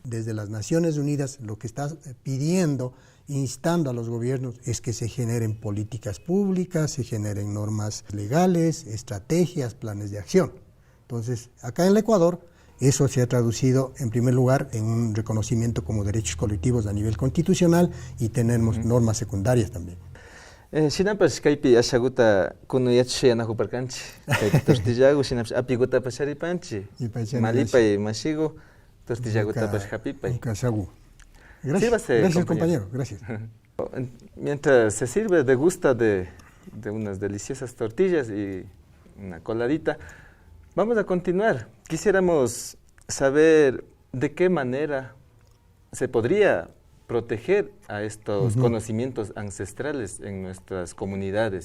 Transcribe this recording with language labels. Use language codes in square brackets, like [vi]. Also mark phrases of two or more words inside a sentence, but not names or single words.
[es] Desde las Naciones Unidas lo que está pidiendo, instando a los gobiernos, es que se generen políticas públicas, se generen normas legales, estrategias, planes de acción. Entonces, acá en el Ecuador, eso se ha traducido, en primer lugar, en un reconocimiento como derechos colectivos a nivel constitucional, y tenemos normas secundarias también. [qu] Shinapas kaypi ashaguta kunuyachish yanahuparkanchi. Kaypi tortillagu shinapas apigutapas sharipanchi. Malipay mashigu tortillagutapas hapipay. [es] Gracias, compañero. Gracias. Mientras se sirve, degusta de unas deliciosas tortillas y una coladita, vamos a continuar. Quisiéramos saber de qué manera se podría proteger a estos conocimientos ancestrales en nuestras comunidades.